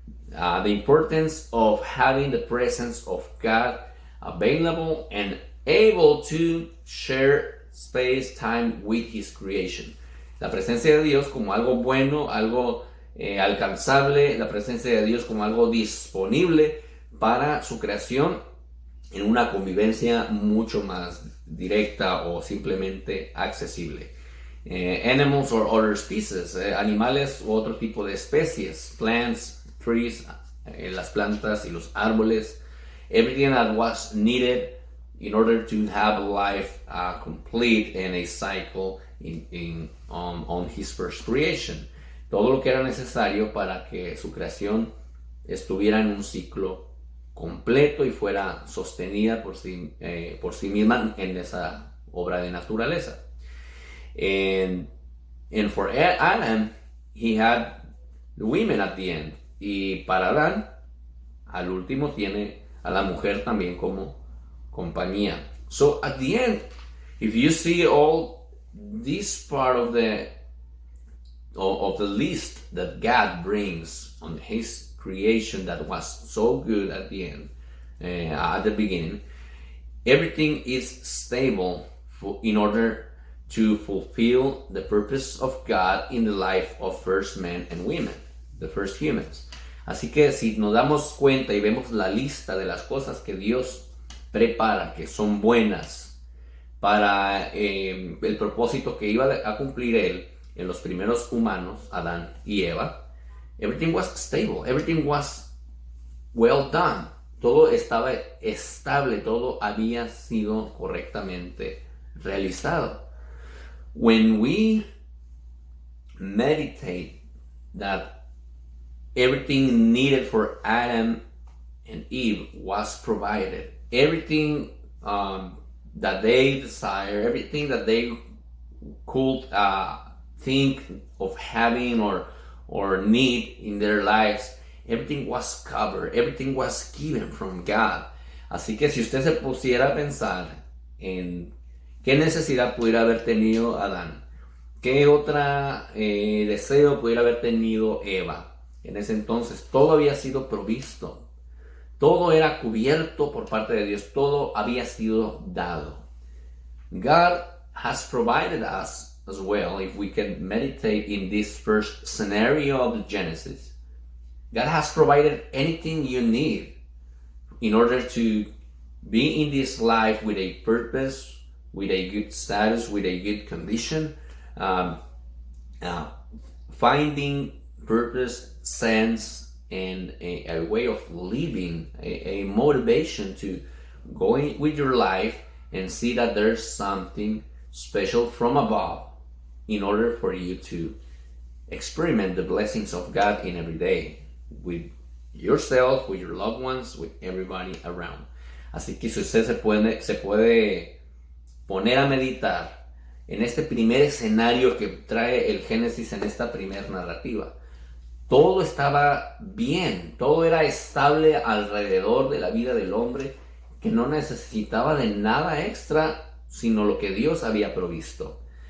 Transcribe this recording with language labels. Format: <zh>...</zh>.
<en>The importance of having the presence of God available and able to share space, time with His creation.</en> <es>La presencia de Dios como algo bueno, algo alcanzable, la presencia de Dios como algo disponible para su creación en una convivencia mucho más directa o simplemente accesible.</es> <en>Animals or other species,</en> <es>animales u otro tipo de especies,</es> <en>plants, trees,</en> <es>las plantas y los árboles,</es> <en>everything that was needed in order to have life complete and a cycle on his first creation.</en> <es>Todo lo que era necesario para que su creación estuviera en un ciclo completo y fuera sostenida por sí misma en esa obra de naturaleza.</es> <en>And for Adam, he had the women at the end.</en> <es>Y para Adán, al último, tiene a la mujer también como compañía.</es> <en>So at the end, if you see all this part of the list that God brings on his creation that was so good at the end, at the beginning, everything is stable in order to fulfill the purpose of God in the life of first men and women, the first humans.</en> <es>Así que si nos damos cuenta y vemos la lista de las cosas que Dios prepara, que son buenas para el propósito que iba a cumplir Él en los primeros humanos, Adán y Eva,</es> <en>everything was stable, everything was well done.</en> <es>Todo estaba estable, todo había sido correctamente realizado.</es> <en>When we meditate that everything needed for Adam and Eve was provided, everything that they desire, everything that they could think of having or need in their lives, everything was covered, everything was given from God.</en> <es>Así que si usted se pusiera a pensar en qué necesidad pudiera haber tenido Adán, qué otra deseo pudiera haber tenido Eva, en ese entonces todo había sido provisto, todo era cubierto por parte de Dios, todo había sido dado.</es> <en>God has provided us as well, if we can meditate in this first scenario of the Genesis. God has provided anything you need in order to be in this life with a purpose, with a good status, with a good condition, finding purpose, sense, and a way of living, a motivation to go in with your life and see that there's something special from above in order for you to experiment the blessings of God in every day with yourself, with your loved ones, with everybody around.</en> <es>Así que si usted se puede poner a meditar en este primer escenario que trae el Génesis en esta primera narrativa, todo estaba bien, todo era estable alrededor de la vida del hombre, que no necesitaba de nada extra, sino lo que Dios había provisto.</es>